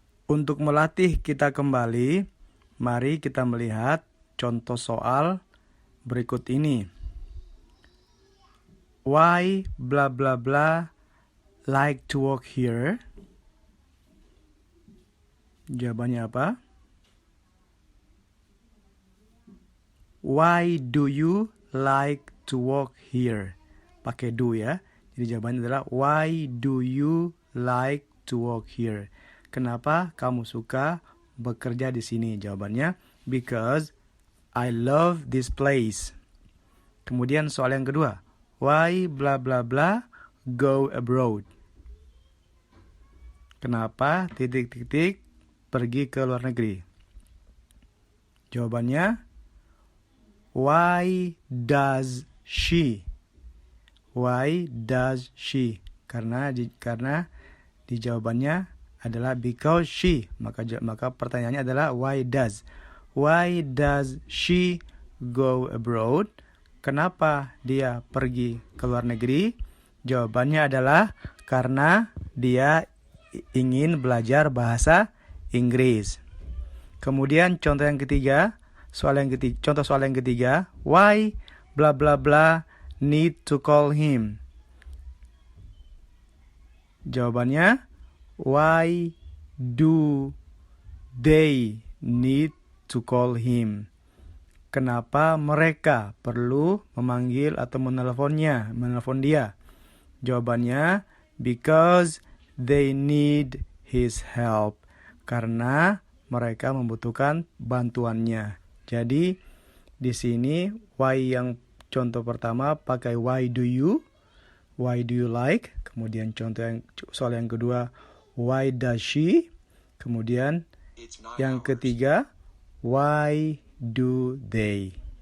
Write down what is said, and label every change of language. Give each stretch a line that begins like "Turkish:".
Indonesian: Untuk melatih kita kembali, mari kita melihat contoh soal berikut ini.
English: Why blah blah blah like to work here?
Indonesian: Jawabannya apa?
English: Why do you like to work here?
Indonesian: Pakai do ya. Jadi jawabannya adalah
English: why do you like to work here?
Indonesian: Kenapa kamu suka bekerja di sini? Jawabannya
English: because I love this place.
Indonesian: Kemudian soal yang kedua.
English: Why blah blah blah go abroad?
Indonesian: Kenapa titik-titik pergi ke luar negeri? Jawabannya
English: why does she? Why does she?
Indonesian: Karena di jawabannya adalah
English: because she.
Indonesian: Maka pertanyaannya adalah
English: why does? Why does she go abroad?
Indonesian: Kenapa dia pergi ke luar negeri? Jawabannya adalah karena dia ingin belajar bahasa Inggris. Kemudian contoh soal yang ketiga,
English: why blah blah blah need to call him?
Indonesian: Jawabannya,
English: why do they need to call him?
Indonesian: Kenapa mereka perlu memanggil atau menelpon dia? Jawabannya,
English: because they need his help.
Indonesian: Karena mereka membutuhkan bantuannya. Jadi di sini why yang contoh pertama pakai
English: why do you like.
Indonesian: Kemudian soal yang kedua
English: why does she.
Indonesian: Kemudian yang ketiga
English: why do they.